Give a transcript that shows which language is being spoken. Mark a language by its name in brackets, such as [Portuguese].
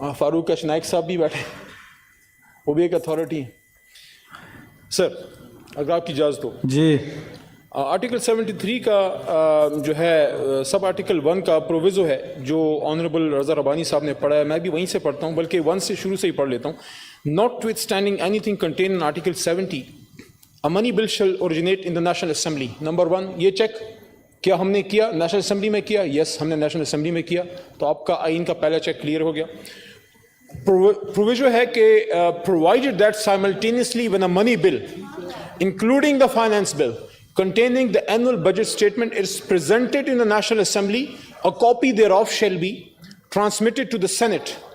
[Urdu] فاروق اچ نائک صاحب بھی بیٹھے، وہ بھی ایک اتھارٹی ہیں. سر اگر آپ کی اجازت ہو. جی. آرٹیکل 73 کا جو ہے سب آرٹیکل 1 کا پروویزو ہے جو آنریبل رضا ربانی صاحب نے پڑھا ہے، میں بھی وہیں سے پڑھتا ہوں بلکہ 1 سے شروع سے ہی پڑھ لیتا ہوں. [English] Notwithstanding anything contained in article 70 a money bill shall originate in the National Assembly. [Urdu] Number 1 یہ چیک کیا ہم نے کیا نیشنل اسمبلی میں کیا؟ یس ہم نے نیشنل اسمبلی میں کیا، تو آپ کا آئین کا پہلا چیک کلیئر ہو گیا. پروویژن ہے کہ [English] provided that simultaneously when a money bill including the finance bill containing the annual budget statement is presented in the National Assembly, a copy thereof shall be transmitted to the Senate.